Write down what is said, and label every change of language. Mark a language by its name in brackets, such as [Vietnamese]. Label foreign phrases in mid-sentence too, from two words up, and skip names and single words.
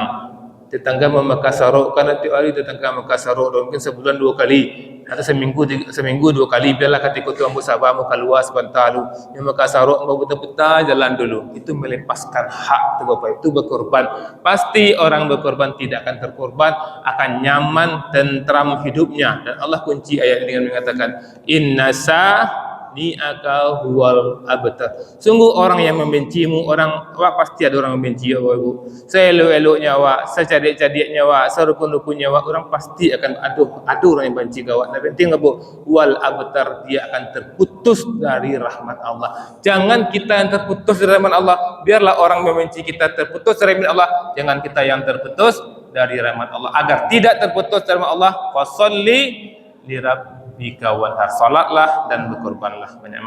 [Indonesian] Tetangga memakai saruk karena tiap hari tetangga memakai saruk mungkin sebulan 2 kali atau seminggu 2 kali biarlah ketika tu ambo sabar mau keluar sebentar dulu memakai saruk ambo betul-betul jalan dulu itu melepaskan hak tu Bapak itu berkorban. Pasti orang berkorban tidak akan terkorban, akan nyaman tentram hidupnya. Dan Allah kunci ayat dengan mengatakan [Arabic] إن شانئك هو الأبتر. [Indonesian] Sungguh orang yang membencimu, awak pasti ada orang membenci awak Ibu. Seelok-eloknya awak, secadik-cadiknya awak, serukun-rukunnya awak, orang pasti akan ada orang yang benci awak. Tapi penting Ibu, [Arabic] والأبتر, [Indonesian] dia akan terputus dari rahmat Allah. Jangan kita yang terputus dari rahmat Allah, biarlah orang membenci kita terputus dari rahmat Allah, jangan kita yang terputus dari rahmat Allah. Agar tidak terputus dari rahmat Allah, [Arabic] فصل لربك وانحر, [Indonesian] salatlah dan berkorbanlah.